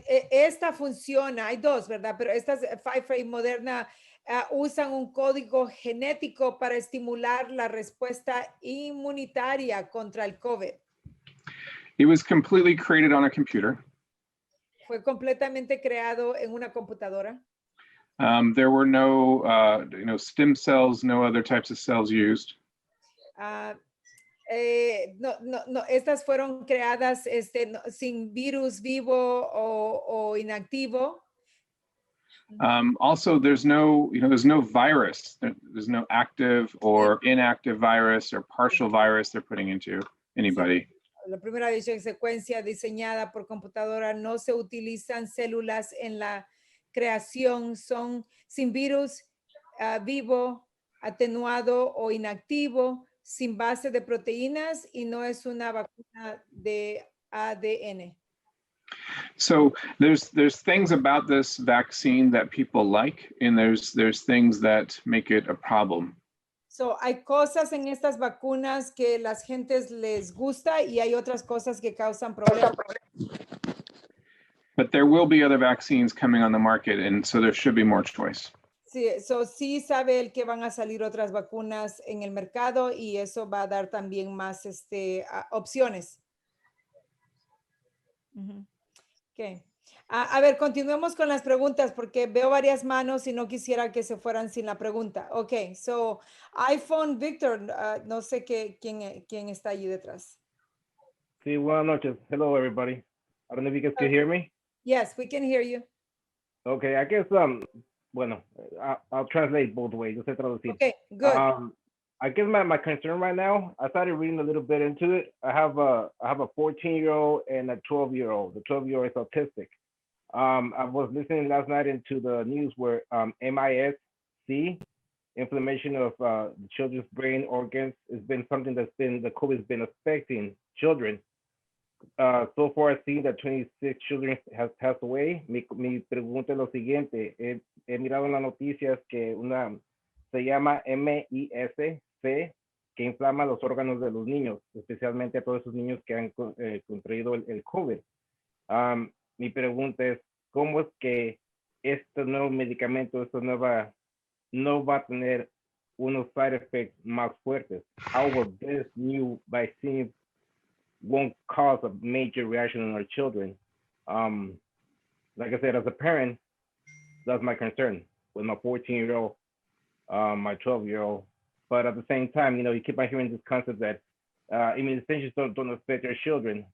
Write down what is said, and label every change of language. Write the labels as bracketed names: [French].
[Spanish] Esta funciona, hay 2, ¿verdad? Pero estas Pfizer y Moderna usan un código genético para estimular la respuesta inmunitaria contra el COVID. [English] It was completely created on a computer. [Spanish] Fue completamente creado en una computadora. [English] There were no, stem cells, no other types of cells used. [Spanish] No, estas fueron creadas sin virus vivo o inactivo. [English] Also, there's no virus. There's no active or inactive virus or partial virus they're putting into anybody. [Spanish] La primera edición secuencia diseñada por computadora, no se utilizan células en la creación, son sin virus vivo, atenuado o inactivo, sin base de proteínas y no es una vacuna de ADN. [English] So there's things about this vaccine that people like, and there's things that make it a problem. [Spanish] So hay cosas en estas vacunas que las gentes les gusta y hay otras cosas que causan problemas. [English] But there will be other vaccines coming on the market, and so there should be more choice. [Spanish] Sí, sí sabe él que van a salir otras vacunas en el mercado y eso va a dar también más opciones. Okay. A ver, continuemos con las preguntas porque veo varias manos y no quisiera que se fueran sin la pregunta. Ok, so iPhone Victor, no sé quién está allí detrás. Sí, buenas noches. [English] Hello, everybody. I don't know if you guys can hear me. Yes, we can hear you. Okay, I guess, bueno, I'll translate both ways. [Spanish] Yo sé traducir. [English] Okay, good. I guess my concern right now, I started reading a little bit into it. I have a 14-year-old and a 12-year-old. The 12-year-old is autistic. I was listening last night into the news where MIS-C, inflammation of the children's brain organs, has been something the COVID has been affecting children. So far, I've seen that 26 children have passed away. [Spanish] Mi pregunta es lo siguiente. He mirado en las noticias que se llama MIS-C, que inflama los órganos de los niños, especialmente a todos esos niños que han contraído el COVID. Mi pregunta es, ¿cómo es que este nuevo medicamento, no va a tener unos [English] side effects [Spanish] más fuertes? [English] How will this new vaccine won't cause a major reaction in our children? Like I said, as a parent, that's my concern with my 14-year-old, my 12-year-old. But at the same time, you keep on hearing this concept that immunizations don't affect our children.